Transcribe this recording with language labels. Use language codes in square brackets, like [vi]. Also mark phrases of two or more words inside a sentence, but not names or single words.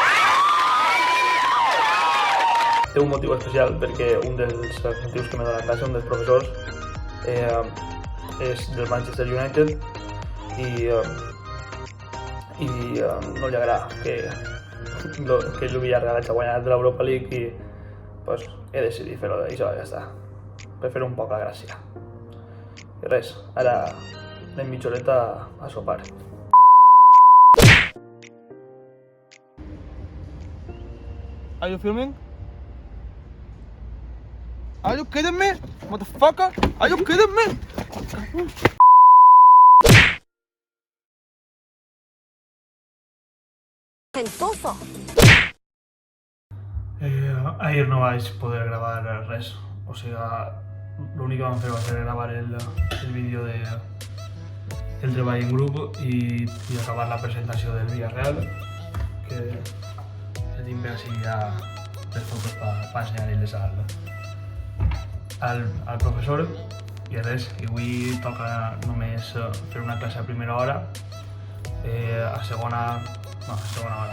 [ca] Té un motiu especial perquè un dels motius que m'he donat a classe, un dels professors, és del Manchester United i no li agrada que el Villarreal hagi guanyat l'Europa League i pues, he decidit fer-ho d'això, ja està, per fer un poc la gràcia. I res, ara anem mitja horeta a sopar. [en] Are you filming? Are you kidding me? Motherfucker? Are you kidding me? Gentoso. [ca] Ahir no vaig poder gravar res, o sigui, l'únic que vam fer va ser gravar el vídeo del treball en grup i acabar la presentació del Villarreal, que el tinc bé així ja les fotos per ensenyar-les al professor i res, i avui toca només fer una classe a primera hora, a segona hora.